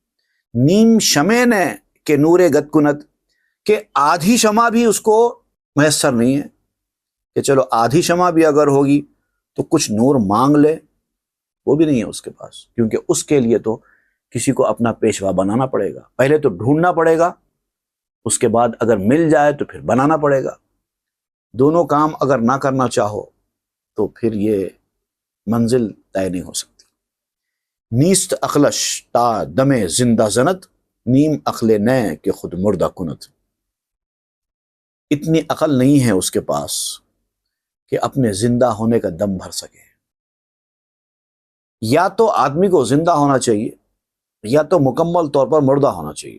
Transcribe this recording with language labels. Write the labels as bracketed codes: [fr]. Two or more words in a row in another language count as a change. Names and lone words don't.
[fa] نیم شمع نے کہ نور گت کنت، [ur] کہ آدھی شمع بھی اس کو میسر نہیں ہے کہ چلو آدھی شمع بھی اگر ہوگی تو کچھ نور مانگ لے، وہ بھی نہیں ہے اس کے پاس. کیونکہ اس کے لیے تو کسی کو اپنا پیشوا بنانا پڑے گا، پہلے تو ڈھونڈنا پڑے گا، اس کے بعد اگر مل جائے تو پھر بنانا پڑے گا. دونوں کام اگر نہ کرنا چاہو تو پھر یہ منزل طے نہیں ہو سکتی. [fa] نیست عقلش تا دم زندہ زنت، نیم عقل نے کہ خود مردہ کنت. [ur] اتنی عقل نہیں ہے اس کے پاس کہ اپنے زندہ ہونے کا دم بھر سکے. یا تو آدمی کو زندہ ہونا چاہیے یا تو مکمل طور پر مردہ ہونا چاہیے.